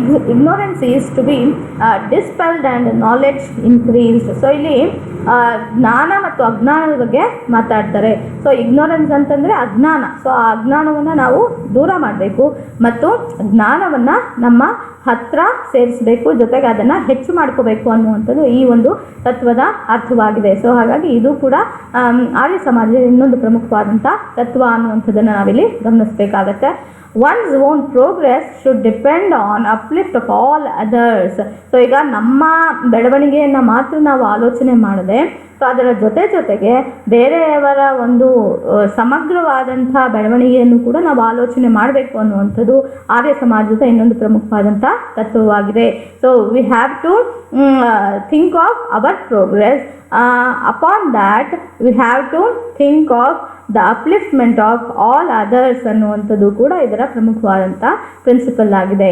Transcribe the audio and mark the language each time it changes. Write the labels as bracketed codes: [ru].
[en] ignorance is to be dispelled and knowledge increased. [kn] So ಇಲ್ಲಿ ಜ್ಞಾನ ಮತ್ತು ಅಜ್ಞಾನದ ಬಗ್ಗೆ ಮಾತಾಡ್ತಾರೆ. ಸೊ ಇಗ್ನೋರೆನ್ಸ್ ಅಂತಂದರೆ ಅಜ್ಞಾನ. ಸೊ ಆ ಅಜ್ಞಾನವನ್ನು ನಾವು ದೂರ ಮಾಡಬೇಕು ಮತ್ತು ಜ್ಞಾನವನ್ನು ನಮ್ಮ ಹತ್ರ ಸೇರಿಸಬೇಕು, ಜೊತೆಗೆ ಅದನ್ನು ಹೆಚ್ಚು ಮಾಡ್ಕೋಬೇಕು ಅನ್ನುವಂಥದ್ದು ಈ ಒಂದು ತತ್ವದ ಅರ್ಥವಾಗಿದೆ. ಸೊ ಹಾಗಾಗಿ ಇದು ಕೂಡ ಆರ್ಯ ಸಮಾಜದ ಇನ್ನೊಂದು ಪ್ರಮುಖವಾದಂಥ ತತ್ವ ಅನ್ನುವಂಥದ್ದನ್ನು ನಾವಿಲ್ಲಿ ಗಮನಿಸಬೇಕಾಗತ್ತೆ. [en] One's own progress should depend on uplift of all others. [kn] So ಈಗ ನಮ್ಮ ಬೆಳವಣಿಗೆಯನ್ನು ಮಾತ್ರ ನಾವು ಆಲೋಚನೆ ಮಾಡದೆ ಸೊ ಅದರ ಜೊತೆಗೆ ಬೇರೆಯವರ ಒಂದು ಸಮಗ್ರವಾದಂಥ ಬೆಳವಣಿಗೆಯನ್ನು ಕೂಡ ನಾವು ಆಲೋಚನೆ ಮಾಡಬೇಕು ಅನ್ನುವಂಥದ್ದು ಆರ್ಯ ಸಮಾಜದ ಇನ್ನೊಂದು ಪ್ರಮುಖವಾದಂಥ ತತ್ವವಾಗಿದೆ. [en] so we have to think of our progress, upon that we have to think of the upliftment of all others [kn] ಅನ್ನುವಂಥದ್ದು ಕೂಡ ಇದರ ಪ್ರಮುಖವಾದಂಥ ಪ್ರಿನ್ಸಿಪಲ್ ಆಗಿದೆ.